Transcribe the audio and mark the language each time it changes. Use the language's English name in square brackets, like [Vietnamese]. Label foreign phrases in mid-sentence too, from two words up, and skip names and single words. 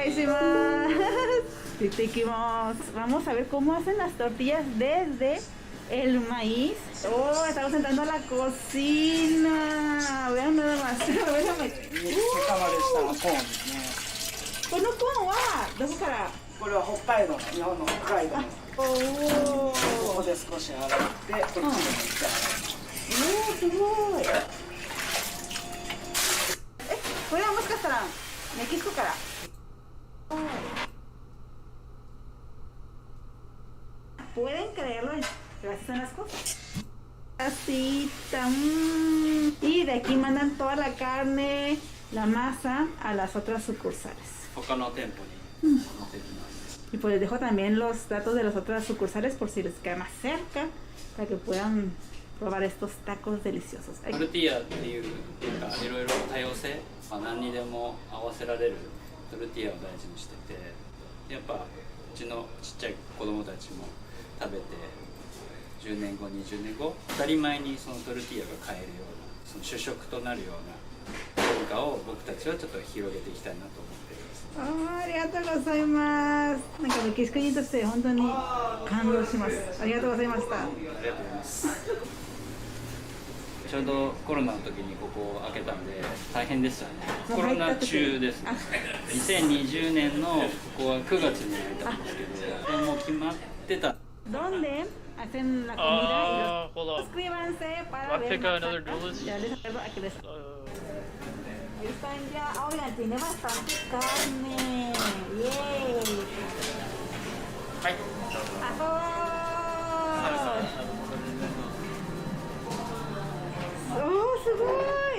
[Spanish] Onegaishimasu. Vamos a ver cómo hacen las tortillas desde el maíz. Oh, estamos entrando a la cocina. Vean nada más. ¿Con un [Japanese] このはどこから? これは北海道の日本の北海道のおお。ここで少し洗ってこっちに持って洗う。おお、すごい。これはもしかしたらメキシコから。 [Spanish] Pueden creerlo, gracias a las cosas. Así, y de aquí mandan toda la carne, la masa a las otras sucursales. Y pues les dejo también los datos de las otras sucursales por si les queda más cerca, para que puedan probar estos tacos deliciosos. [Japanese] トルティーヤっていうなんかいろいろ多様性、何にでも合わせられるトルティーヤを大事にしてて、やっぱうちのちっちゃい子供たちも食べて10年後20年後当たり前にそのトルティーヤが買えるようなその主食となるような文化を僕たちはちょっと広げていきたいなと思っています。ありがとうございます。なんかメキシコ人として本当に感動します。ありがとうございました。ありがとうございます。ちょうどコロナの時にここを開けたんで大変でしたね。コロナ中ですね。2020年のここは9月に開いたんですけど、もう決まってた。 [Spanish] ¿Dónde hacen la comida? Suscríbanse para ver más tacos. Ya les acuerdo a que les... Ahí están ya. Oigan, tiene bastante carne. ¡Yay! ¡Oh, sugoi!